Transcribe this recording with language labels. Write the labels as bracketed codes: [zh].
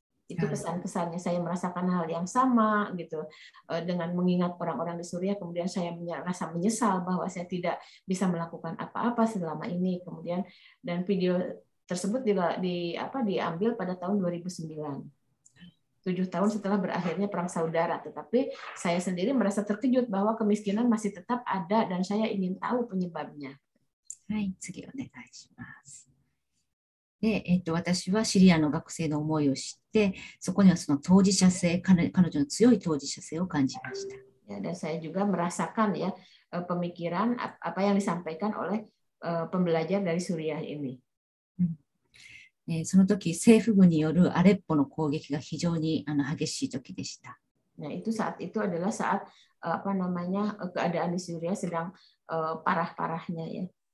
[id] Itu pesan-pesannya, saya merasakan hal yang sama gitu dengan mengingat orang-orang di Suriah, kemudian saya merasa menyesal bahwa saya tidak bisa melakukan apa-apa selama ini. Kemudian dan video tersebut diambil pada tahun 2009. 7 tahun setelah berakhirnya Perang Saudara. Tetapi saya sendiri merasa terkejut bahwa kemiskinan masih tetap ada dan saya ingin tahu penyebabnya. [ja] はい、次お願いします。で、私はシリアの学生の思いを知って、そこにはその当事者性、彼女の強い当事者性を感じました。 [id] Ya, dan saya juga merasakan ya pemikiran apa yang disampaikan oleh pembelajar dari Suriah ini. [ja] その時、政府軍によるアレッポの攻撃が非常に激しい時でした。 [id] Nah, saat itu adalah saat keadaan di Suriah sedang parah-parahnya ya.